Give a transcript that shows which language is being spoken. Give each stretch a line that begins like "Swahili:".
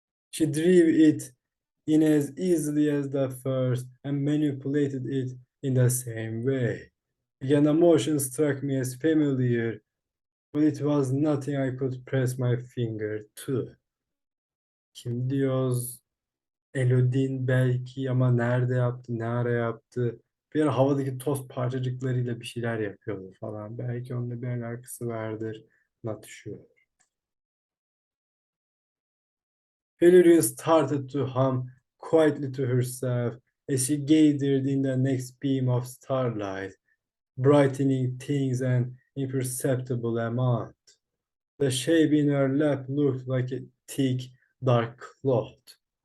English: She drew it in as easily as the first and manipulated it in the same way. Again, the motion struck me as familiar, but it was nothing I could press my finger to.
Turkish: Kim diyoruz? Elodin belki ama nerede yaptı, ne ara yaptı? Bir ara havadaki toz parçacıklarıyla bir şeyler yapıyordu falan. Belki onunla bir alakası vardır.
English: Not sure. Hilary started to hum quietly to herself as she gathered in the next beam of starlight, brightening things an imperceptible amount. The shape in her lap looked like a thick, dark cloth.